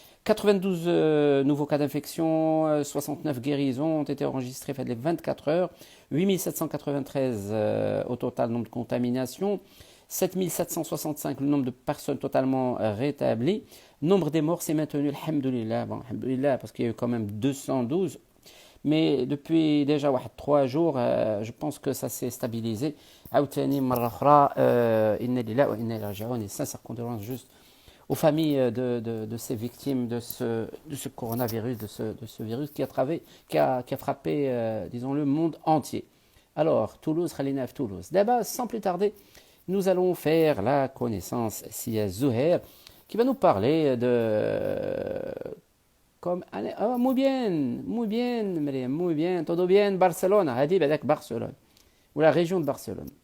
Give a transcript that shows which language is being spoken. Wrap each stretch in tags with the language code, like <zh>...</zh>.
<fr>92 nouveaux cas d'infection, 69 guérisons ont été enregistrées les 24 heures, 8793 au total nombre de contaminations. 7765 le nombre de personnes totalement rétablies. Nombre des morts s'est maintenu, alhamdoulilah, parce qu'il y a eu quand même 212. Mais depuis déjà 3 jours, je pense que ça s'est stabilisé.</fr> <ar>عاوتاني مرة أخرى إنا لله وإنا إليه راجعون.</ar> <fr>Et sincères condoléances juste aux familles de ces victimes de ce coronavirus, de ce virus qui a frappé, disons, le monde entier. Alors, Toulouse,</fr> <ar>Khalina Toulouse.</ar> <fr>D'abord, sans plus tarder, nous allons faire la connaissance Sia Zouher qui va nous parler de</fr> <es>muy bien, todo bien,</es> <fr>Barcelone,</fr> <ar>Hadi Badak Barcelone,</ar> <fr>ou la région de Barcelone.</fr>